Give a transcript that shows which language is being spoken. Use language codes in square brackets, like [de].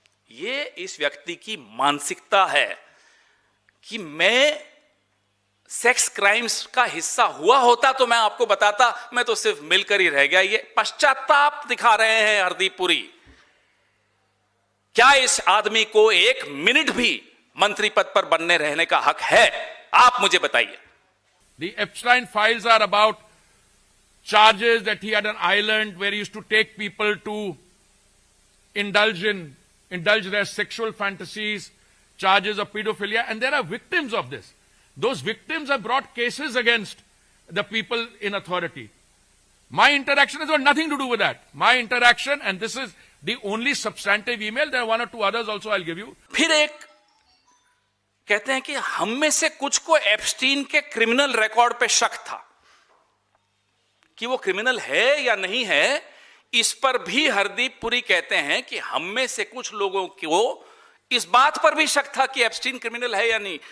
[hi] ये इस व्यक्ति की मानसिकता है कि मैं सेक्स क्राइम्स का हिस्सा हुआ होता तो मैं आपको बताता, मैं तो सिर्फ मिलकर ही रह गया। ये पश्चाताप दिखा रहे हैं हरदीप पुरी। क्या इस आदमी को एक मिनट भी मंत्री पद पर बनने रहने का हक है? आप मुझे बताइए। [en] The Epstein files are about charges that he had an island where he used to take people to indulge their sexual fantasies, charges of pedophilia, and there are victims of this. Those victims have brought cases against the people in authority. My interaction has got nothing to do with that. My interaction, and this is the only substantive email, there are one or two others also I'll give you. [hi] फिर एक कहते हैं कि हम में से कुछ को एप्स्टीन के क्रिमिनल रिकॉर्ड पे शक था कि वो क्रिमिनल है या नहीं है। इस पर भी हरदीप पुरी कहते हैं कि हम में से कुछ लोगों को इस बात पर भी शक था कि एप्स्टीन क्रिमिनल है या नहीं।